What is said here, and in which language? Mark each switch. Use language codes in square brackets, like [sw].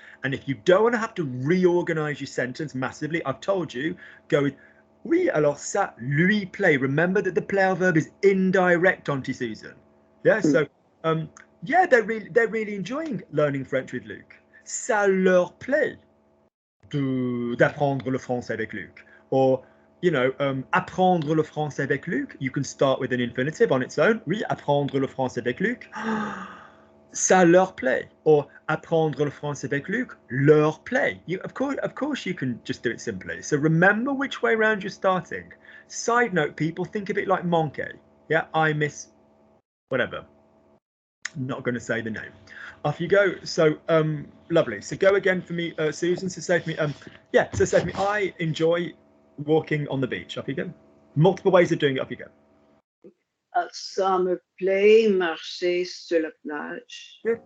[en] And if you don't want to have to reorganize your sentence massively, I've told you, go with [fr] oui, alors ça lui plaît. [en] Remember that the plaire verb is indirect, Auntie Susan. Yeah, so yeah, they're really enjoying learning French with Luke. [fr] Ça leur plaît d'apprendre le français avec Luke. [en] Or, you know, [fr] apprendre le français avec Luke, [en] you can start with an infinitive on its own. [fr] Oui, apprendre le français avec Luke. Ça leur plaît. Or apprendre le français avec Luke, leur plaît. [en] Of course you can just do it simply. So remember which way round you're starting. Side note, people, think of it like manquer. Yeah, I miss whatever. Not going to say the name. Off you go. So lovely. So go again for me, Susan. So say for me, yeah. So say for me, I enjoy walking on the beach. Off you go. Multiple ways of doing it. Off you go. [fr] Ça me plaît marcher sur la plage.